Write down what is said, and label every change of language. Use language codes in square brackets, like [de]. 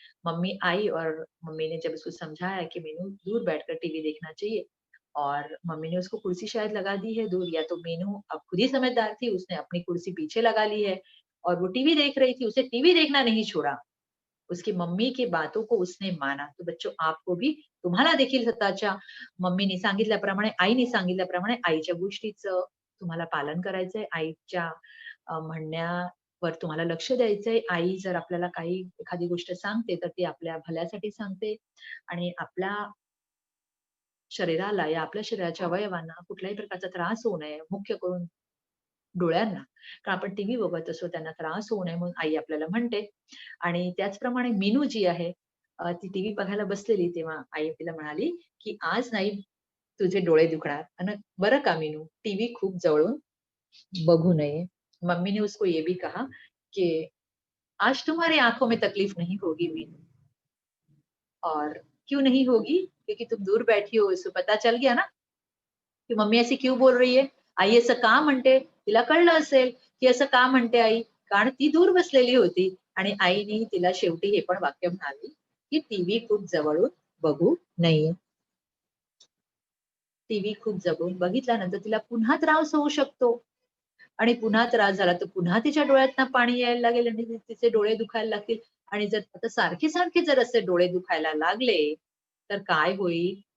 [hi] Mummy आई और mummy ने जब उसको समझाया कि मीनू दूर बैठकर टीवी देखना चाहिए और मम्मी ने उसको कुर्सी शायद लगा दी है दूर या तो मीनू अब खुद ही समझदार थी, उसने अपनी कुर्सी पीछे लगा ली है और वो टीवी देख रही थी, उसे टीवी देखना नहीं छोड़ा। उसकी मम्मी की बातों को उसने माना. तो बच्चो आपको भी [mr] तुम्हाला देखील स्वतःच्या मम्मीने सांगितल्याप्रमाणे, आईने सांगितल्याप्रमाणे आईच्या गोष्टीचं तुम्हाला पालन करायचंय. आईच्या म्हणण्यावर तुम्हाला लक्ष द्यायचंय. आई जर आपल्याला काही एखादी गोष्ट सांगते, तर ती आपल्या भल्यासाठी सांगते आणि आपल्या शरीराला या आपल्या शरीराच्या अवयवांना कुठल्याही प्रकारचा त्रास होऊ नये, मुख्य करून डोळ्यांना. कारण आपण टीव्ही बघत असतो, त्यांना त्रास होऊ नये म्हणून आई आपल्याला म्हणते. आणि त्याचप्रमाणे मीनू जी आहे, ती टीव्ही बघायला बसलेली तेव्हा आई तिला म्हणाली, की "आज नाही तुझे डोळे दुखणार अन् बरं का मीनू, टीव्ही खूप जवळून बघू नये." [hi] मम्मी ने उसको ये भी कहा कि "आज तुम्हारी आँखों में तकलीफ नहीं होगी मीनू और क्यों नहीं होगी? क्योंकि तुम दूर बैठी हो, इससे पता चल गया ना की मम्मी अशी क्यों बोल रही है? [mr] आई असं का म्हणते? तिला कळलं असेल, की असं का म्हणते आई? कारण ती दूर बसलेली होती आणि आईने तिला शेवटी हे पण वाक्य म्हणाली, की टीव्ही खूप जवळून बघू नये. टीव्ही खूप जवळून बघितल्यानंतर तिला पुन्हा त्रास होऊ शकतो आणि पुन्हा त्रास झाला तर पुन्हा तिच्या डोळ्यातनं पाणी यायला लागेल आणि तिचे डोळे दुखायला लागतील आणि जर आता सारखे-सारखे जर असे डोळे दुखायला लागले, तर काय होईल?